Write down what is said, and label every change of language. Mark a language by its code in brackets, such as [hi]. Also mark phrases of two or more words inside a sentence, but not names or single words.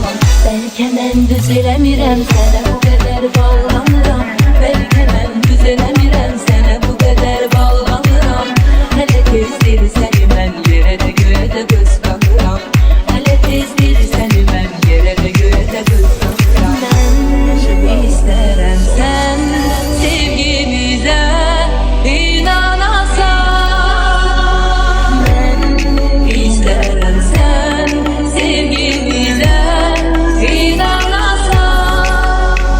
[az] Belki mən düzələmirəm, sənə bu qədər bağlanıram. Belki mən düzələmirəm, sənə bu qədər bağlanıram. Hələ tezdir səni mən yerə də göyə də qısqanıram. Hələ tezdir səni mən yerə də göyə də qısqanıram. Mən isterim sen sevgimize inanasan. [tr] Ben isterim sen sevgimize inanasan.